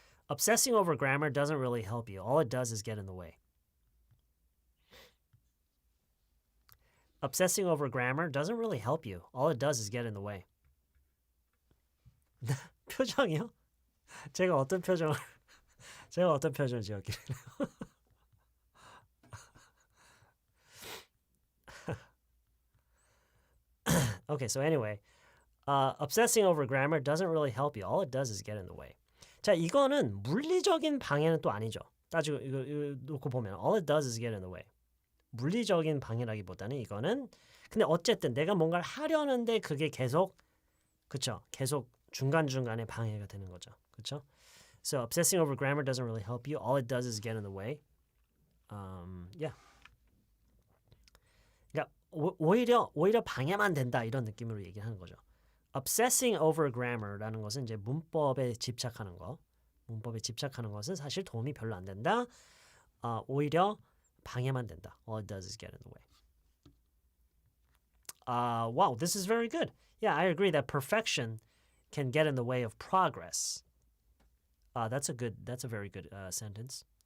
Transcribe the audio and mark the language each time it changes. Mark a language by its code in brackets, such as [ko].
[en] Obsessing over grammar doesn't really help you. All it does is get in the way. Obsessing over grammar doesn't really help you. All it does is get in the way. [ko] 표정이요? 제가 어떤 표정을 지었길래. [en] Okay, so anyway, obsessing over grammar doesn't really help you. All it does is get in the way. [ko] 자, 이거는 물리적인 방해는 또 아니죠. 따지고 이거 놓고 보면 [en] all it does is get in the way. [ko] 물리적인 방해라기보다는 이거는 근데 어쨌든 내가 뭔가를 하려는데 그게 계속 계속 중간중간에 방해가 되는 거죠. 그렇죠? [en] So obsessing over grammar doesn't really help you. All it does is get in the way. Yeah. [ko] 그러니까 오히려 방해만 된다 이런 느낌으로 얘기하는 거죠. Obsessing over grammar라는 것은 이제 문법에 집착하는 거. 문법에 집착하는 것은 사실 도움이 별로 안 된다. 오히려 방해만 된다. [en] All it does is get in the way. Wow, this is very good. Yeah, I agree that perfection can get in the way of progress. That's a very good sentence.